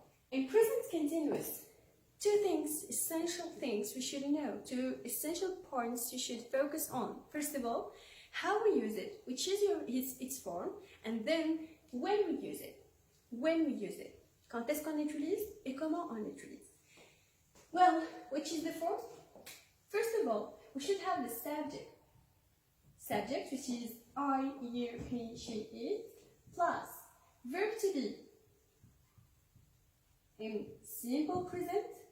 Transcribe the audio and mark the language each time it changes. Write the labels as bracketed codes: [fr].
[en] In present continuous, essential things we should know, two essential points you should focus on. First of all, how we use it, which is its form, and then when we use it. [fr] Quand est-ce qu'on l'utilise et comment on l'utilise. [en] Well, which is the form? First of all, we should have the subject. Subject, which is I, you, he, she, it, plus verb to be in simple present.